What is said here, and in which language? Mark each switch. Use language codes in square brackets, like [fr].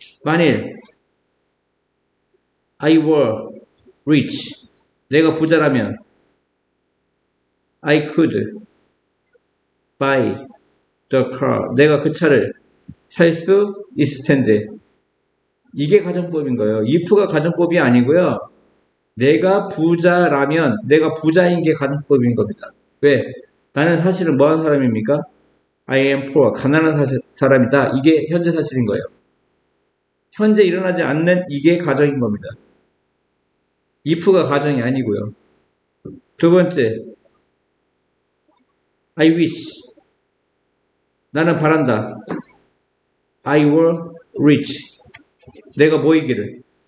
[ko] 만일 [en] I were rich, [ko] 내가 부자라면 [en] I could buy the car, [ko] 내가 그 차를 살 수 있을 텐데. 이게 가정법인 거예요. if가 가정법이 아니고요. 내가 부자라면, 내가 부자인 게 가정법인 겁니다. 왜? 나는 사실은 뭐 하는 사람입니까? [en] I am poor, [ko] 가난한 사람이다. 이게 현재 사실인 거예요. 현재 일어나지 않는 이게 가정인 겁니다. if가 가정이 아니고요. 두 번째, [en] I wish, [ko] 나는 바란다. [en] I were rich, [ko] 내가 뭐이기를?